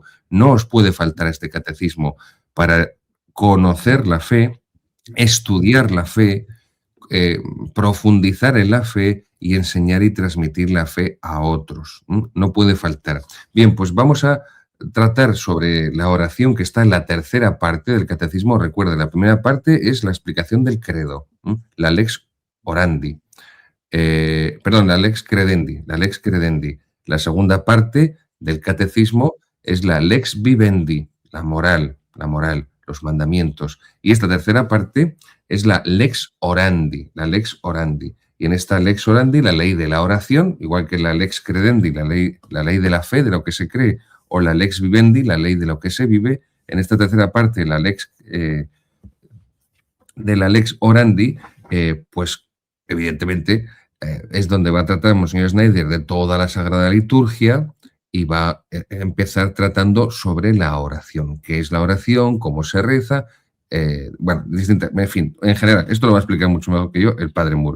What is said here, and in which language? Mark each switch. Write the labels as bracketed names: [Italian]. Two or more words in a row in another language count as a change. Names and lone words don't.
[Spanish] No os puede faltar este catecismo para conocer la fe, estudiar la fe, profundizar en la fe y enseñar y transmitir la fe a otros. No puede faltar. Bien, pues vamos a tratar sobre la oración, que está en la tercera parte del catecismo. Recuerda, la primera parte es la explicación del credo, la [Latin] lex orandi, [Spanish] la [Latin] lex credendi. [Spanish] La segunda parte del catecismo es la [Latin] lex vivendi, [Spanish] la moral, los mandamientos. Y esta tercera parte es la [Latin] lex orandi. [Spanish] Y en esta [Latin] lex orandi, [Spanish] la ley de la oración, igual que la [Latin] lex credendi, [Spanish] la ley de la fe, de lo que se cree, o la [Latin] lex vivendi, [Spanish] la ley de lo que se vive, en esta tercera parte, de la [Latin] lex orandi, [Spanish] pues evidentemente es donde va a tratar Monseñor Schneider de toda la Sagrada Liturgia, y va a empezar tratando sobre la oración. ¿Qué es la oración? ¿Cómo se reza? En fin, en general, esto lo va a explicar mucho mejor que yo el padre Moore.